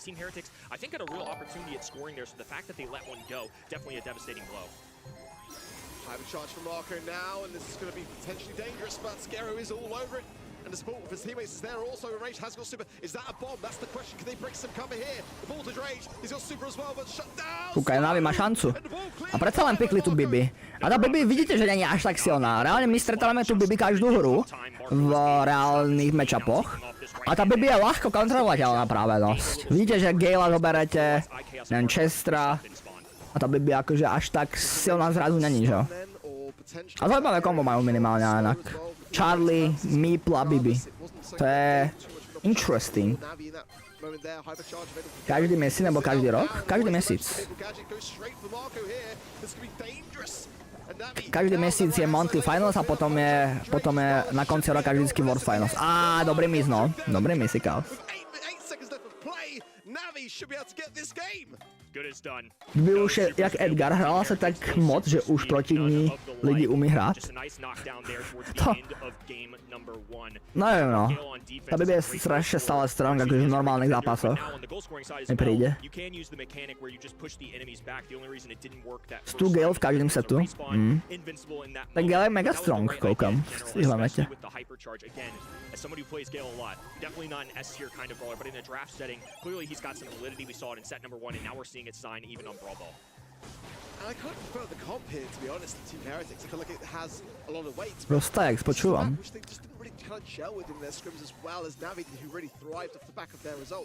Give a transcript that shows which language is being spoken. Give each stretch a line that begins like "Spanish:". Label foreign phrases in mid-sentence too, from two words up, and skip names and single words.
English: Team Heretics, I think, had a real opportunity at scoring there, so the fact that they let one go, definitely a devastating blow. High charge from Marco now, and this is going to be potentially dangerous, but Skero is all over it. And the support of his teammates is there also. Rage has got super. Is that a bomb? That's the question. Can they break some cover here? The ball to Rage. He's got super as well, but shut down.
Slovak: Kúkaj, Navi má šancu. A predsa len pikli tú Bibi. A tá Bibi vidíte, že nie je až tak silná. Reálne my stretávame tú Bibi každú hru v reálnych matchupoch. A tá Bibi je ľahko kontrolovateľná práve dosť. Vidíte, že Gala zoberete, neviem, Chestra. A tá Bibi akože až tak silná zrazu
Czech: není, že jo?
Slovak: A zaujímavé kombo majú minimálne inak. Charlie, Meeple a Bibi. To je interesting. Každý mesiac nebo každý rok? Každý mesiac. Každý mesiac je
English: monthly finals
Slovak: a potom je na konci roka vždycky
English: world finals.
Slovak: Á, dobrý miss, no. Dobrý miss, Chaos.
Czech: Kdyby už je, jak Edgar, hrála se tak moc, že už proti ní lidi umí hrát. To...
Slovak: Neviem, no. Tá Bibi je strašne stále strong, akože v normálnych zápasoch. Mi príde.
Czech: Stu Gale v každém setu. Tak Gale je mega strong, koukam.
Slovak: Vyhľadajte.
English: As somebody who plays Gale a lot, definitely not an S tier kind of brawler, but in a draft setting, clearly he's got some validity. We saw it in set number 1, and now we're seeing it sign even on Brawl Ball. And I kind of prefer the comp here, to be honest, to Team Heretics. I feel like it has a lot of weight.
Slovak: Roztajak, spočúvam.
English: Which they just didn't really kind of gel with in their scrims as well as Navi, who really thrived off the back of their results.